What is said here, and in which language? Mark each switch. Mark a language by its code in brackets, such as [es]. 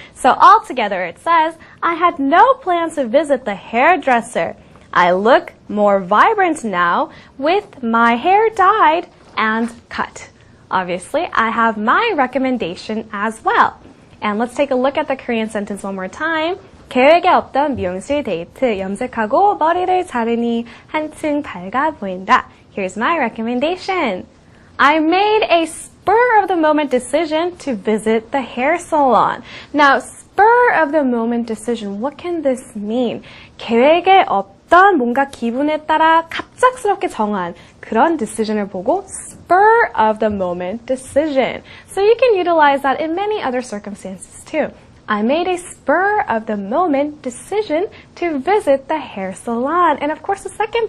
[en] So altogether it says, I had no plans to visit the hairdresser. I look more vibrant now with my hair dyed and cut. Obviously, I have my recommendation as well. And let's take a look at the Korean sentence one more time. [ko] 계획에 없던 미용실 데이트, 염색하고 머리를 자르니 한층 밝아 보인다. [en] Here's my recommendation. I made a spur-of-the-moment decision to visit the hair salon. Now, spur-of-the-moment decision, what can this mean? [ko] 계획에 없던 뭔가 기분에 따라 갑작스럽게 정한 그런 decision을 보고 [en] spur-of-the-moment decision. So you can utilize that in many other circumstances too. I made a spur-of-the-moment decision to visit the hair salon. And of course, the second